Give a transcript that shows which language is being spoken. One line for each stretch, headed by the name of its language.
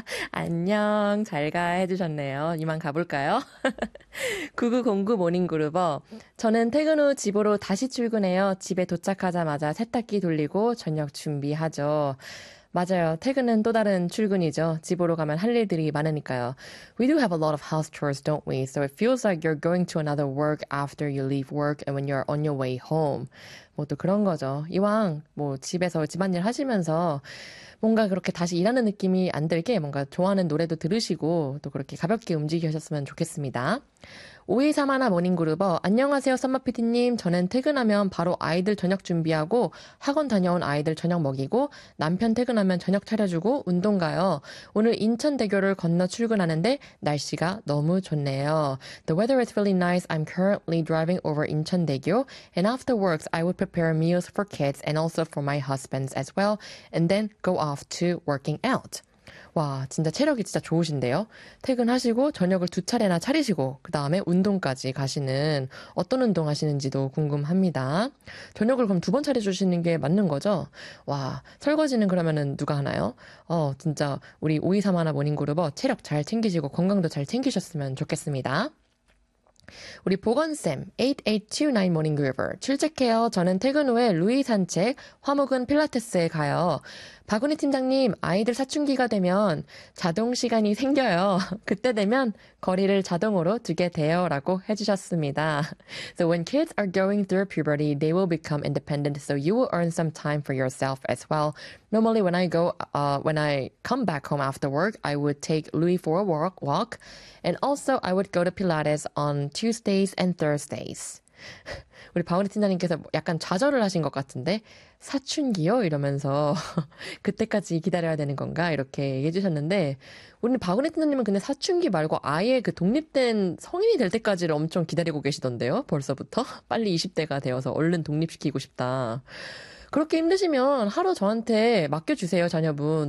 Korean: 안녕, 잘 가, 해주셨네요. 이만 가볼까요? 9909 모닝그루버. 저는 퇴근 후 집으로 다시 출근해요. 집에 도착하자마자 세탁기 돌리고 저녁 준비하죠. 맞아요. 퇴근은 또 다른 출근이죠. 집으로 가면 할 일들이 많으니까요.
English: We do have a lot of house chores, don't we? So it feels like you're going to another work after you leave work and when you're on your way home.
Korean: 뭐또 그런 거죠. 이왕 뭐 집에서 집안일 하시면서 뭔가 그렇게 다시 일하는 느낌이 안 들게 뭔가 좋아하는 노래도 들으시고 또 그렇게 가볍게 움직이셨으면 좋겠습니다. 5231 모닝그루버. 안녕하세요, 썸머피디님. 저는 퇴근하면 바로 아이들 저녁 준비하고 학원 다녀온 아이들 저녁 먹이고 남편 퇴근하면 저녁 차려주고 운동 가요. 오늘 인천대교를 건너 출근하는데 날씨가 너무 좋네요.
English: The weather is really nice. I'm currently driving over 인천대교. And after works, I would prepare meals for kids and also for my husband's as well. And then go off to working out.
Korean: 와, 진짜 체력이 진짜 좋으신데요? 퇴근하시고 저녁을 두 차례나 차리시고 그 다음에 운동까지 가시는 어떤 운동 하시는지도 궁금합니다. 저녁을 그럼 두번 차려주시는 게 맞는 거죠? 와, 설거지는 그러면은 누가 하나요? 진짜 우리 5231 모닝그룹 체력 잘 챙기시고 건강도 잘 챙기셨으면 좋겠습니다. 우리 보건쌤, 8829 모닝 그루버. 출첵해요. 저는 퇴근 후에 루이 산책, 화목은 필라테스에 가요. 박은희 팀장님, 아이들 사춘기가 되면 자동 시간이 생겨요. 그때 되면 거리를 자동으로 두게 돼요라고 해주셨습니다.
English: So when kids are going through puberty, they will become independent, so you will earn some time for yourself as well. Normally, when I come back home after work, I would take Louis for a walk, and also I would go to Pilates on Tuesdays and Thursdays.
Korean: 우리 박은희 팀장님께서 약간 좌절을 하신 것 같은데, 사춘기요? 이러면서, 그때까지 기다려야 되는 건가? 이렇게 얘기해주셨는데, 우리 박은희 팀장님은 근데 사춘기 말고 아예 그 독립된 성인이 될 때까지를 엄청 기다리고 계시던데요? 벌써부터? 빨리 20대가 되어서 얼른 독립시키고 싶다. 그렇게 힘드시면 하루 저한테 맡겨주세요, 자녀분.